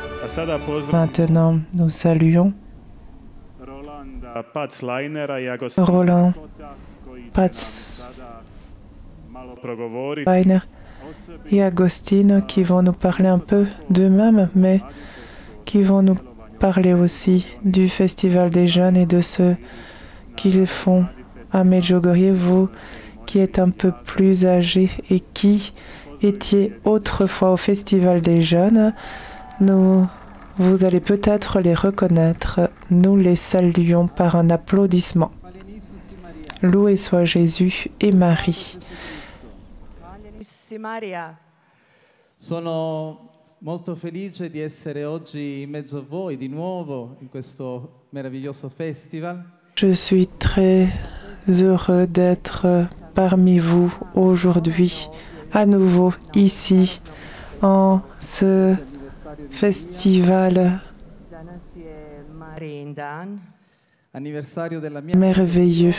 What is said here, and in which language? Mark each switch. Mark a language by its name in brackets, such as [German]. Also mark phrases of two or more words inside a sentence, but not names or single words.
[French] Maintenant, nous saluons Roland Patzleiner et Agostino qui vont nous parler un peu d'eux-mêmes, mais qui vont nous parler aussi du Festival des Jeunes et de ce qu'ils font à Medjugorje, vous qui êtes un peu plus âgés et qui étiez autrefois au Festival des Jeunes. Vous allez peut-être les reconnaître. Nous les saluons par un applaudissement. Loué soit Jésus et Marie. [Italian] Sono molto felice di essere oggi in mezzo a voi di nuovo in questo meraviglioso festival. [French] Je suis très heureux d'être parmi vous aujourd'hui, à nouveau ici, en ce festival merveilleux.